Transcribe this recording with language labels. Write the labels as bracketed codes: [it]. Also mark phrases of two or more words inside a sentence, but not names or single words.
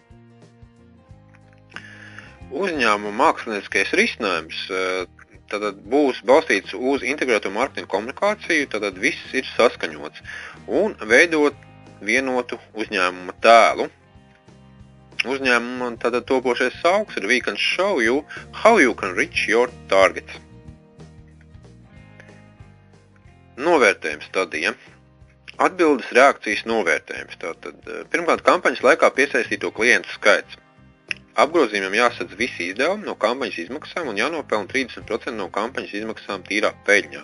[lv] Uzņēmuma mākslinieckais risinājums tad būs balstīts uz integrēto mārketingu komunikāciju, tad viss ir saskaņots un veidot vienotu uzņēmuma tēlu. Uzņēmuma tad topošais sauks ir [en] We can show you how you can reach your target. [lv] Novērtējums stadija. Atbildes reakcijas novērtējums. Tātad, pirmkārt, kampaņas laikā piesaistīto klientu skaits. Apgrozījumam jāsadz visi izdevumi no kampaņas izmaksām un jānopelna 30% no kampaņas izmaksām tīrā peļņā.